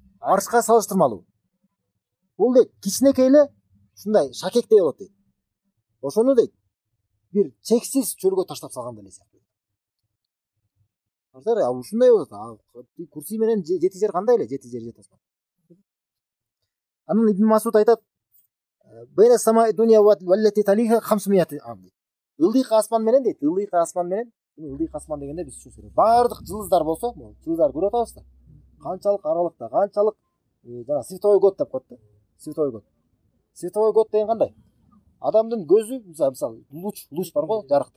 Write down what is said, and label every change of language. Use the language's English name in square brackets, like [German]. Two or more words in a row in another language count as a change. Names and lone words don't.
[Kyrgyz] Курси дейт, аршка салыштырмалуу. бул дейт кичинекей эле ушундай шакектей болот дейт. Ошону дейт бир чексиз чөлгө таштап салгандай эле сыяктуу. Ушундай болот. Курси менен жети жер кандай эле? Жети жер жети асман. Анан Ибн Масуд айтат: [Arabic] "بين السماء الدنيا والتي تليها 500 عام." [Kyrgyz] Ылдыйкы асман менен дейт, ылдыйкы асман менен, ылдыйкы асман дегенде биз түшүнөбүз. Бардык жылдыздар болсо, жылдыздар көрүп атабыз да. Канчалык аралыкта, канчалык жана [Russian] световой год [Kyrgyz] деп коет да. [Russian] Световой год. Световой год [Kyrgyz] деген кандай? Адамдын көзү, мисалы, луч бар го, жарыктык.